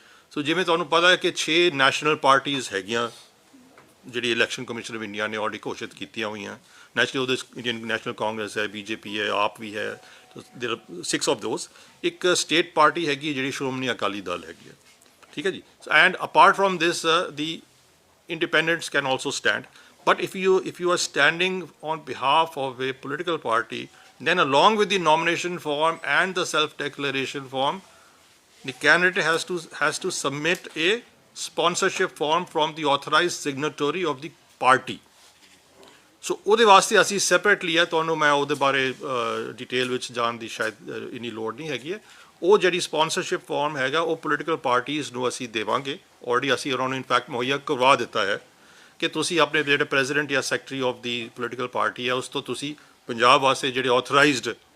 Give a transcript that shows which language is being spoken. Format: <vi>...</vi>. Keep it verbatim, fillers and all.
<pa>ਸੋ ਜਿਵੇਂ ਤੁਹਾਨੂੰ ਪਤਾ ਹੈ ਕਿ ਛੇ ਨੈਸ਼ਨਲ ਪਾਰਟੀਆਂ ਹੈਗੀਆਂ ਜਿਹੜੀ ਇਲੈਕਸ਼ਨ ਕਮਿਸ਼ਨ ਆਫ ਇੰਡੀਆ ਨੇ ਆਲਰੇਡੀ ਘੋਸ਼ਿਤ ਕੀਤੀਆਂ ਹੋਈਆਂ। ਨੈਸ਼ਨਲ ਉਹਦੇ 'ਚ ਇੰਡੀਅਨ ਨੈਸ਼ਨਲ ਕਾਂਗਰਸ ਹੈ ਬੀਜੇਪੀ ਹੈ ਆਪ ਵੀ ਹੈ</pa> <en>There six of those.</en> <pa>ਇੱਕ ਸਟੇਟ ਪਾਰਟੀ ਹੈਗੀ ਹੈ ਜਿਹੜੀ ਸ਼੍ਰੋਮਣੀ ਅਕਾਲੀ ਦਲ ਹੈਗੀ ਹੈ ਠੀਕ ਹੈ ਜੀ।</pa> <en>And apart from this the independents can also stand But if you if you are standing on behalf of a political party, then along with the nomination form and the self-declaration form, the candidate has to has to submit a sponsorship form from the authorized signatory of the party.</en> <pa>So ਉਹਦੇ ਵਾਸਤੇ ਅਸੀਂ separately ਆ, ਤੁਹਾਨੂੰ ਮੈਂ ਉਹਦੇ ਬਾਰੇ detail ਵਿੱਚ ਜਾਣ ਦੀ ਸ਼ਾਇਦ ਅ, ਇੰਨੀ ਲੋੜ ਨਹੀਂ ਹੈਗੀ ਹੈ। ਉਹ ਜਿਹੜੀ ਸਪਾਂਸਰਸ਼ਿਪ ਫਾਰਮ ਹੈਗਾ ਉਹ ਪੋਲੀਟੀਕਲ ਪਾਰਟੀਆਂ ਨੂੰ ਅਸੀਂ ਦੇਵਾਂਗੇ, ਆਲਰੇਡੀ ਅਸੀਂ ਉਹਨਾਂ ਨੂੰ ਇਨਫੈਕਟ ਮੁਹੱਈਆ ਕਰਵਾ ਦਿੱਤਾ ਹੈ ਕਿ ਤੁਸੀਂ ਆਪਣੇ ਜਿਹੜੇ ਪ੍ਰੈਜ਼ੀਡੈਂਟ ਜਾਂ secretary of ਦੀ political party ਹੈ ਉਸ ਤੋਂ ਤੁਸੀਂ ਪੰਜਾਬ ਵਾਸਤੇ ਜਿਹੜੇ ਆਥੋਰਾਈਜ਼ਡ</pa>